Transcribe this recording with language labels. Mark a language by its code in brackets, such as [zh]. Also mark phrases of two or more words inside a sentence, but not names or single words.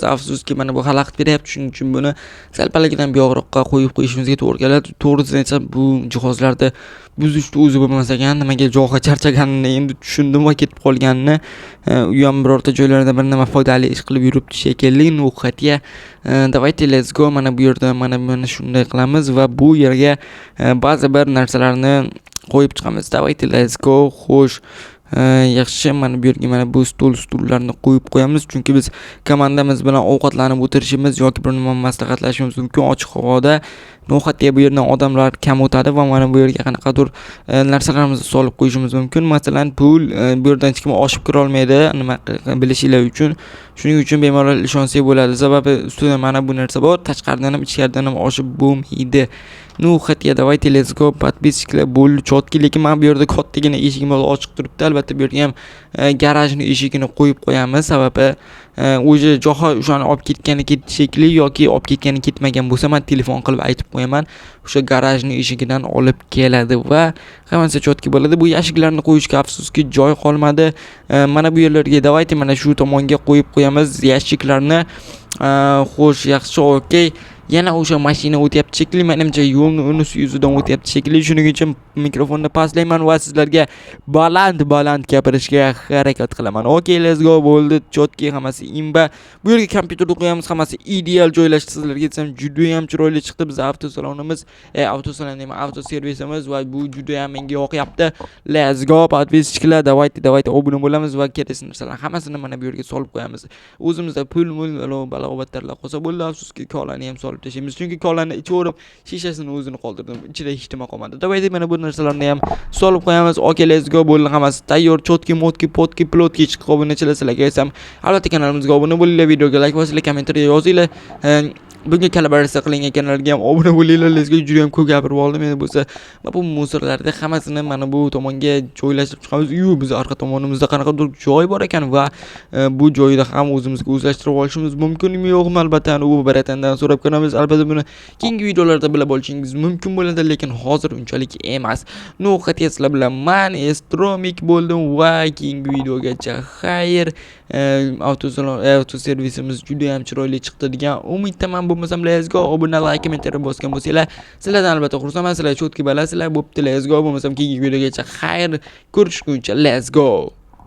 [uz] Afsuski mana bu xalaqit beryapti, shuning uchun buni salpalagidan buyoqroqqa qo'yib qo'yishimizga to'g'ri keladi. To'g'risini aytsam, bu jihozlarda buzishni o'zi bo'lmas ekan, nimaga jo'xa charchaganini endi tushundim va ketib qolganini. U ham birorta joylarda bir nima foydali ish qilib yuribdi shekilli. [ru] Ну, хотя давайте [en] let's go. [uz] Mana bu yerda mana shunday qilamiz va bu yerga ba'zi bir narsalarni qo'yib chiqamiz. [en] Давайте let's go. [uz] Xo'sh, yaxshi, mana bu yerga mana bu stullarni qo'yib qo'yamiz, chunki biz komandamiz bilan ovqatlanib o'tirishimiz yoki bir nima maslahatlashishimiz mumkin ochiq havoda. No'xatga bu yerdan odamlar kam o'tadi va mana bu yerga qanaqadir narsalarimizni solib qo'yishimiz mumkin. Masalan, pul bu yerdan hech kim oshib kira olmaydi, nima bilishinglar uchun. Shuning uchun bemalol ishonsak bo'ladi. Sababi ustida mana bu narsa bor, tashqaridan ham ichkaridan ham oshib bo'lmaydi. [ru] Ну, хотя давайте [en] let's go. [uz] Подписчикlar bo'ldi chotki, lekin men bu yerda kattagina eshigim ochiq turibdi. Albatta bu yerga ham garajni eshigini qo'yib qo'yamiz. Sababi o'sha jo'xa o'shani olib ketgani shekilli yoki olib ketgani ketmagan bo'lsa, men telefon qilib aytib qo'yaman. O'sha garajni eshigidan olib keladi va hammasi chotki bo'ladi. Bu yashiklarni qo'yishga afsuski joy qolmadi. Mana bu yerlarga davayte mana shu tomonga qo'yib qo'yamiz yashiklarni. Xo'sh, yaxshi, okey. Yana o'sha mashina o'tyapti shekilli, menimcha yo'lni unisi yuzidan o'tyapti shekilli. Shuning uchun mikrofonni pastlayman va sizlarga baland gapirishga harakat qilaman. Okey, [en] let's go. [uz] Bo'ldi, chotki, hammasi imba. Bu yerga kompyuterni qo'yamiz, hammasi ideal joylashdi. Sizlarga aytsam, juda ham chiroyli chiqdi. Biz avtosalonimiz, avtoservisimiz va bu juda ham menga yoqyapti. [en] Let's go, [ru] подписчикlar, давайте [uz] obuna bo'lamiz va kerakli narsalar hammasini mana bu yerga solib qo'yamiz. O'zimizda pul balobatlarlar qolsa bo'ldi, afsuski kolani ham solib tashlaymiz. Chunki kolani ichaverib, shishasini o'zini qoldirdim. Ichida hech nima qolmadi. Davayde mana bu narsalarni ham solib qo'yamiz. [en] Okay, let's go. [uz] Bo'ldi, hammasi tayyor. Chotki, motki, potki, plotki chiqib obunachilar sizlarga aytsam, albatta kanalimizga obuna bo'linglar, videoga like bosinglar, kommentariyga yozinglar. Bunga kollaboratsiya qilingan kanalga ham obuna bo'linglar. [en] Let's go. [uz] Juda ham ko'p gapirib oldim. Endi bo'lsa, bu musorlarni hammasini mana bu tomonga joylashtirib chiqamiz. Biz orqa tomonimizda qanaqadir joy bor ekan va bu joyda ham o'zimizga o'zlashtirib olishimiz mumkinmi yo'qmi, albatta u baratandan so'rab ko'ramiz. Albatta buni keyingi videolarda bilib olishingiz mumkin bo'ladi, lekin hozir unchalik emas. No, xatiyasizlar bilan men Estromik bo'ldim va keyingi videogacha xayr. Avtoservisimiz juda ham chiroyli chiqdi degan umiddaman. Bo'lmasam [en] let's go. [uz] Obuna, like, kommentariy bosgan bo'lsanglar, sizlardan albatta xursandman. Sizlar chotki bilasizlar. Bo'pti, [en] let's go. [uz] Bo'lmasam keyingi videogacha xayr. Ko'rishguncha [en] let's go.